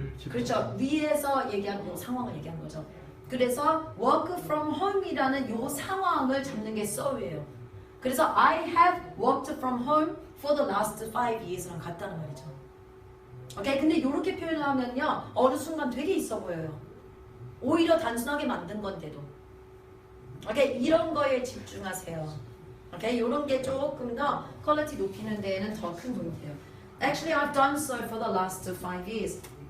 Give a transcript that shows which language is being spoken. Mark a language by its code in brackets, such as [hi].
[ko] 그렇죠. 위에서 얘기한 이 상황을 얘기한 거죠. 그래서 [en] work from home [ko] 이라는 이 상황을 잡는 게 so예요. 그래서 [en] I have worked from home for the last 5 years [ko] 랑 같다는 말이죠. 오케이, 근데 이렇게 표현을 하면요 어느 순간 되게 있어 보여요. 오히려 단순하게 만든 건데도. 오케이, 이런 거에 집중하세요. 오케이, 이런 게 조금 더 퀄리티 높이는 데에는 더 큰 도움이 돼요. [en] Actually, I've done so for the last 5 years.